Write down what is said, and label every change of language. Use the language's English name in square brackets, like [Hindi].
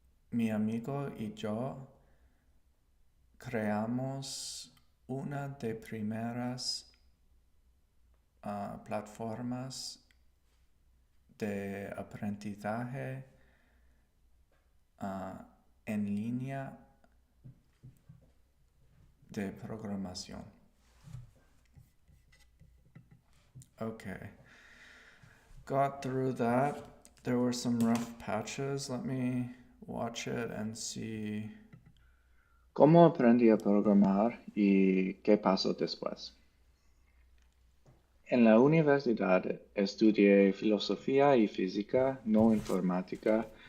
[Spanish] Mi amigo y yo creamos una de primeras plataformas de aprendizaje en línea de programación. [English] Okay. Got through that. There were some rough patches. Let me watch it and see. [Spanish] ¿Cómo aprendí a programar y qué pasó después? En la universidad estudié filosofía y física, no informática.